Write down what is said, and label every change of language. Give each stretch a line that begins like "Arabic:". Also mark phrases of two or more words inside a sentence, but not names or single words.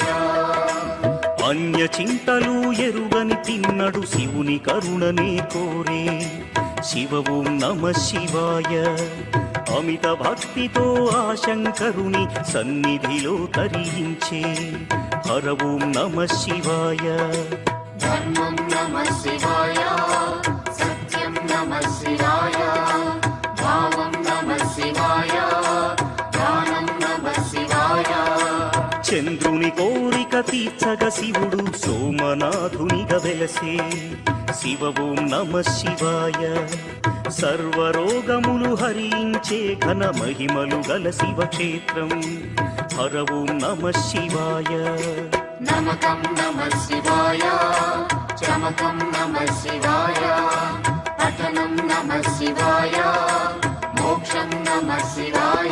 Telugu: అన్య చింతలు ఎరుగని తిన్నడు శివుని కరుణనే కోరే శివ
Sanskrit: ఓం నమః శివాయ
Telugu: అమిత భక్తితో ఆ శంకరుని సన్నిధిలో తరించే హర
Sanskrit: ఓం నమః శివాయ धर्मं नमः शिवाय सत्यं नमः शिवाय भावं नमः शिवाय दानं नमः शिवाय
Telugu: చంద్రుని కోరిక తీర్చగ శివుడు సోమనాథునిగా వెలసే శివ
Sanskrit: ఓం నమః శివాయ
Telugu: సర్వరోగములు హరించే ఘన మహిమలు గల శివక్షేత్రం హర
Sanskrit: ఓం నమః శివాయ नमकं नमः शिवाय चमकं नमः शिवाय पठनं नमः शिवाय मोक्षं नमः शिवाय